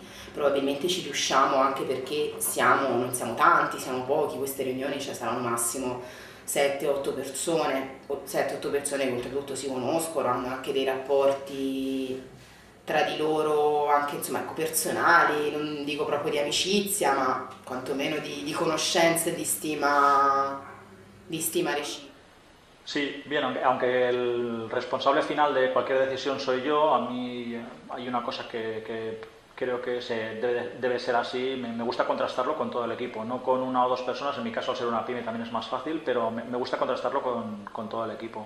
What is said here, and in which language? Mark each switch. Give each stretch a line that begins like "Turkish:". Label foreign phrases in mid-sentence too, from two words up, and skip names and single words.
Italian: Probabilmente ci riusciamo anche perché non siamo tanti, siamo pochi, queste riunioni saranno massimo 7-8 persone, 7-8 persone che oltretutto si conoscono, hanno anche dei rapporti tra di loro anche insomma, ecco, personali, non dico proprio di amicizia, ma quantomeno di conoscenza e di stima reciproca.
Spanish: Sí, bien, aunque el responsable final de cualquier decisión soy yo, a mí hay una cosa que creo que debe ser así, me gusta contrastarlo con todo el equipo, no con una o dos personas, en mi caso al ser una pyme también es más fácil, pero me gusta contrastarlo con todo el equipo.